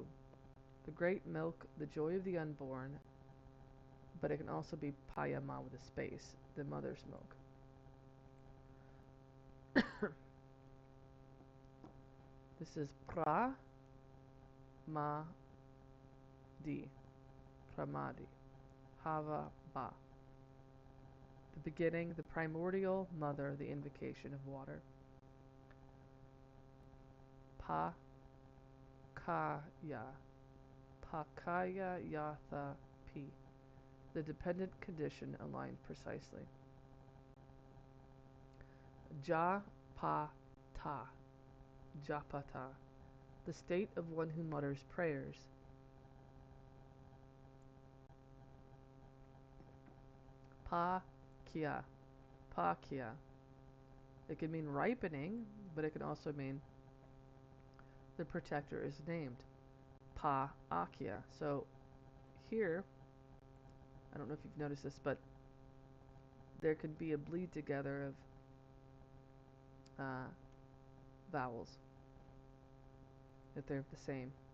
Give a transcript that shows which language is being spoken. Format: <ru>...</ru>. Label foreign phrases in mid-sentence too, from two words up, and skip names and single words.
<en>The great milk, the joy of the unborn, but it can also be Pa-Ya-Ma with a space, the mother's milk. This is Pra-Ma-Di.</en> <sa>Pramadi. Hava-Ba.</sa> <en>The beginning, the primordial mother, the invocation of water.</en> <sa>Pa-Kaya. Pa-Kaya Yatha P.</sa> <en>The dependent condition aligned precisely.</en> <sa>Ja-Pa-Ta. Japata.</sa> <en>The state of one who mutters prayers.</en> <sa>Pa-Kya. Pa-Kya.</sa> <en>It can mean ripening, but it can also mean the protector is named.</en> <sa>Pa-Akya.</sa> <en>So here, I don't know if you've noticed this, but there could be a bleed together of vowels, if they're the same.</en>